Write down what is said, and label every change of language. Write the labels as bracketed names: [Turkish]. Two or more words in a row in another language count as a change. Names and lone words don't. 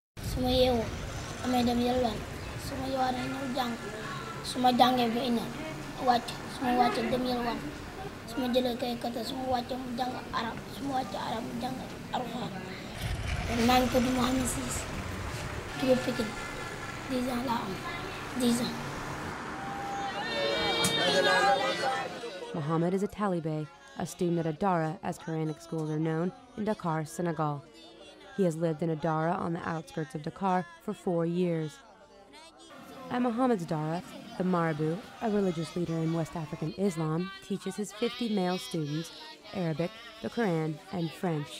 [Wolof] suma yeewoo damay dem yalwaan suma yowaanee ñëw jàng suma jàngee ba ina wàcc suma wàccee dem yalwaan suma jëlee kay kata suma wàccee mu jàng arab suma wàccee arab mu jàng alxuraan maa ngi tudd Mohamed Cissé jóge Pikine 10 ans laa am 10 ans. [English] Mohammed is a Talibé, a student at Adara, as Quranic schools are known, in Dakar, Senegal. He has lived in Adara on the outskirts of Dakar for 4 years. At Mohammed's Dara, the Marabout, a religious leader in West African Islam, teaches his 50 male students Arabic, the Quran, and French.